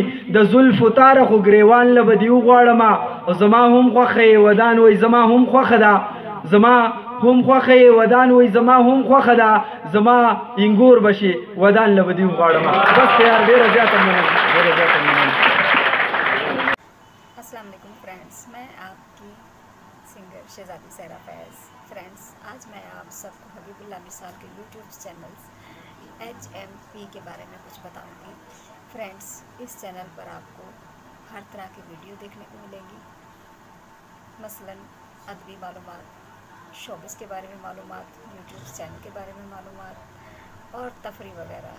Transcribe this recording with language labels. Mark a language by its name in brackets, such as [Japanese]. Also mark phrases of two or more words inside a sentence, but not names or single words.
[Pashto] د زلفو تاره خو ګریوان له به دې وغواړمه. او زما هم خوښه یې ودان وایي زما هم خوښه ده. زما هم خوښه یې ودان وایي زما هم خوښه ده. زما انګور به شي ودان له به دې وغواړمه. بس یار ډېره زیاته مننه. ډېره زیاته مننه. [Urdu] السلام علیکم فرینڈز، میں آپ کی سنگر شہزادی سحرا فیض. فرینڈز، آج میں آپ سب کو حبیب اللہ مثال کے [English] YouTube channel [Urdu] HMP کے بارے میں کچھ بتاؤں گی. فرینڈز، اس چینل پر آپ کو ہر طرح کی ویڈیو دیکھنے کو ملیں گی، مثلاً ادبی معلومات، شوبز کے بارے میں معلومات, [English] YouTube channel [Urdu] کے بارے میں معلومات اور تفریح وغیرہ.